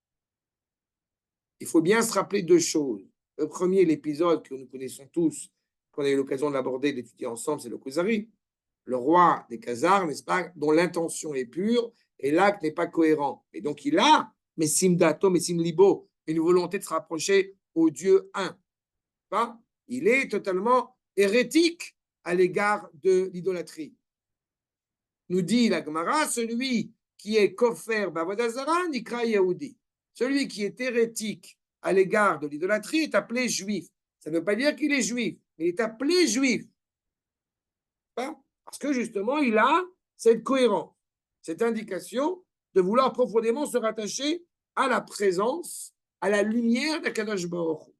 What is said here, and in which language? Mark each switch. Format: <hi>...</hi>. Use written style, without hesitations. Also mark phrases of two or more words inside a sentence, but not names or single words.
<fr>Il faut bien se rappeler deux choses. Le premier, l'épisode que nous connaissons tous, qu'on a eu l'occasion d'aborder, d'étudier ensemble, c'est le Kuzari, le roi des Khazars, n'est-ce pas, dont l'intention est pure et l'acte n'est pas cohérent. Et donc il a,</fr> <he>משים דעתו משים לבו,</he> <fr>une volonté de se rapprocher au Dieu un. Pas? Il est totalement hérétique à l'égard de l'idolâtrie. Nous dit la Gemara, celui qui est</fr> <he>כופר בעבודה זרה נקרא יהודי.</he> <fr>Celui qui est hérétique à l'égard de l'idolâtrie est appelé juif. Ça ne veut pas dire qu'il est juif, mais il est appelé juif. Pas? Parce que justement, il a cette cohérence, cette indication de vouloir profondément se rattacher à la présence, à la lumière d'Akadosh Baruch Hu.</fr>